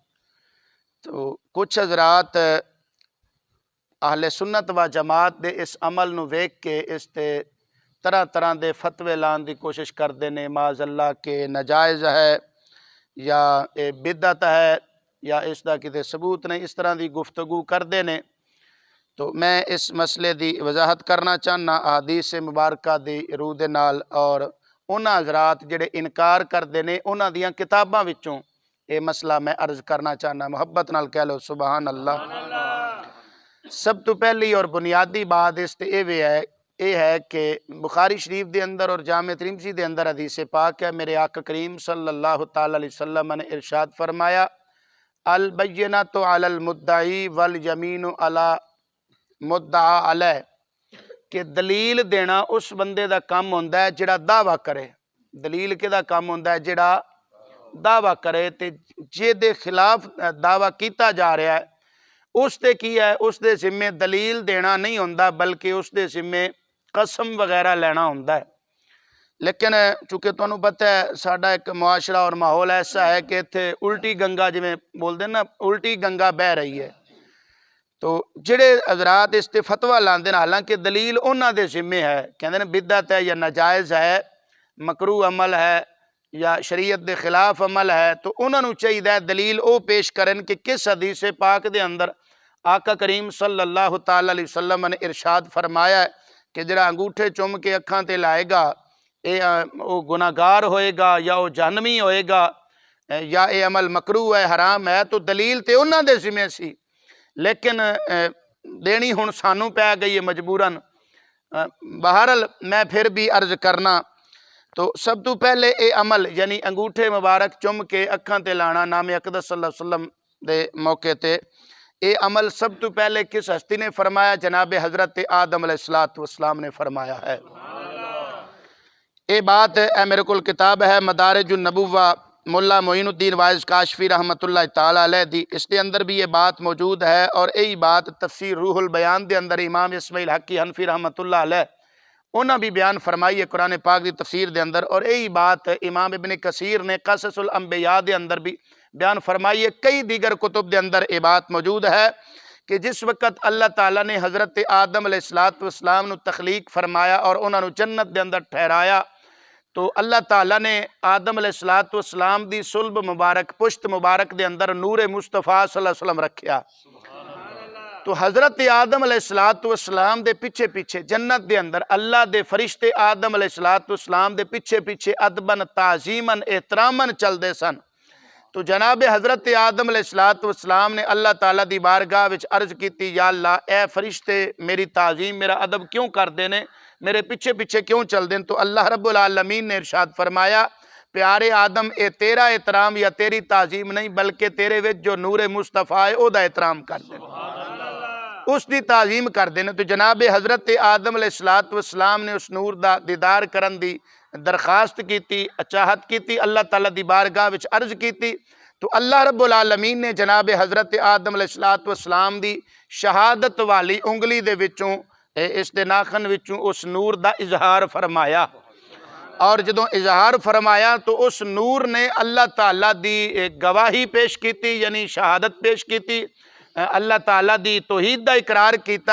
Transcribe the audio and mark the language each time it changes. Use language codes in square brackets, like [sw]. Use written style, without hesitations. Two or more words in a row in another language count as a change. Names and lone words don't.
[pa] تو کچھ حضرات اہل سنت و جماعت دے اس عمل نو ویکھ کے اس تے طرح طرح دے فتوے لان دی کوشش کردے نے، [ar] معاذ اللہ [pa] کہ ناجائز ہے یا اے بدعت ہے یا اس دا کتے ثبوت نہیں، اس طرح دی گفتگو کردے نے۔ تو میں اس مسئلے دی وضاحت کرنا چاہنا احادیث مبارکہ دی روح دے نال، اور انہاں حضرات جڑے انکار کردے نے انہاں دیاں کتاباں وچوں اے مسئلہ میں عرض کرنا چاہنا۔ محبت نال کہہ لو [ar] سبحان اللہ۔ [pa] سب تو پہلی اور بنیادی بات اس تے اے ہے کہ بخاری شریف دے اندر اور جامع ترمذی دے اندر حدیث پاک ہے، میرے آقا کریم [ar] صلی اللہ تعالی علیہ وسلم [pa] نے ارشاد فرمایا [ar] البینۃ علی المدعی والیمین علی مدعا علیہ، [pa] کہ دلیل دینا اس بندے دا کام ہوندا ہے جڑا دعویٰ کرے۔ دلیل کے دا کام ہوندا ہے جڑا دعویٰ کرے، تے جے دے خلاف دعویٰ کیتا جا رہا ہے اس تے کی ہے، اس دے ذمے دلیل دینا نہیں ہوندا بلکہ اس دے ذمے قسم وغیرہ لینا ہوندا ہے۔ لیکن چونکہ تانوں پتہ ہے ساڈا ایک معاشرہ اور ماحول ایسا ہے کہ اتھے الٹی گنگا جویں بول دے نا، الٹی گنگا بہ رہی ہے، تو جڑے حضرات اس تے فتویٰ لاندے ہیں حالانکہ دلیل انہاں دے ذمے ہے، کہندے نے بدعت ہے یا ناجائز ہے، مکروہ عمل ہے یا شریعت دے خلاف عمل ہے، تو انہاں نوں چاہیے دلیل او پیش کرن کہ کس حدیث پاک دے اندر آقا کریم [ar] صلی اللہ تعالی علیہ وسلم [pa] نے ارشاد فرمایا ہے کہ جڑا انگوٹھے چوم کے اکھاں تے لائے گا او گناہگار ہوئے گا یا او جہنمی ہوئے گا یا اے عمل مکروہ ہے، حرام ہے۔ تو دلیل تے انہاں دے ذمے سی، لیکن دینی ہن سانوں پہ گئی ہے مجبوراً۔ بہرحال میں پھر بھی عرض کرنا، تو سب تو پہلے اے عمل یعنی انگوٹھے مبارک چم کے اکھاں تے لانا نام اقدس [ar] صلی اللہ علیہ وسلم [pa] دے موقع تے، اے عمل سب تو پہلے کس ہستی نے فرمایا؟ جناب حضرت آدم [ar] علیہ السلام [pa] نے فرمایا ہے۔ اے بات میرے کول کتاب ہے مدارج النبوہ ملا معین الدین وائز کاشفی [ar] رحمۃ اللہ تعالی علیہ [pa] دی، اس دے اندر بھی یہ بات موجود ہے، اور یہی بات تفسیر روح البیان دے اندر امام اسماعیل حقی حنفی [ar] رحمۃ اللہ علیہ [pa] انہاں بھی بیان فرمائی ہے قرآن پاک دی تفسیر دے اندر، اور یہی بات امام ابن کثیر نے قصص الانبیاء دے اندر بھی بیان فرمائی ہے۔ کئی دیگر کتب دے اندر یہ بات موجود ہے کہ جس وقت اللہ تعالیٰ نے حضرت آدم [ar] علیہ السلام [pa] نو تخلیق فرمایا اور انہاں نو جنت دے اندر ٹھہرایا، تو اللہ تعالیٰ نے آدم علیہ السلام دی صلب مبارک پشت مبارک دے اندر نور مصطفیٰ [ar] صلی اللہ علیہ وسلم [pa] رکھیا۔ تو حضرت آدم [ar] علیہ السلام [pa] دے پیچھے پیچھے جنت دے اندر اللہ دے فرشتے آدم علیہ السلام دے پیچھے پیچھے [ar] ادبن تعظیمن احترامن [pa] چل دے سن۔ تو جناب حضرت آدم [ar] علیہ السلام [pa] نے اللہ تعالیٰ دی بارگاہ وچ عرض کیتی، یا اللہ اے فرشتے میری تعظیم میرا ادب کیوں کر دینے، میرے پیچھے پیچھے کیوں چل دیں؟ تو اللہ [ar] رب العالمین [pa] نے ارشاد فرمایا، پیارے آدم اے تیرا احترام یا تیری تعظیم نہیں بلکہ تیرے وچ جو نور مصطفیٰ ہے او دا احترام کر دیں، اس دی تعظیم کر دینے۔ تو جناب حضرت آدم [ar] علیہ السلام [pa] نے اس نور دا دیدار کرن دی درخواست کیتی، چاہت کیتی، اللہ تعالیٰ دی بارگاہ وچ عرض کیتی، تو اللہ [ar] رب العالمین [pa] نے جناب حضرت آدم [ar] علیہ السلام [pa] دی شہادت والی انگلی دے وچوں اس دے ناخن وچوں اس نور دا اظہار فرمایا، اور جدوں اظہار فرمایا تو اس نور نے اللہ تعالیٰ دی گواہی پیش کیتی، یعنی شہادت پیش کیتی، اللہ تعالیٰ دی توحید دا اقرار کیتا۔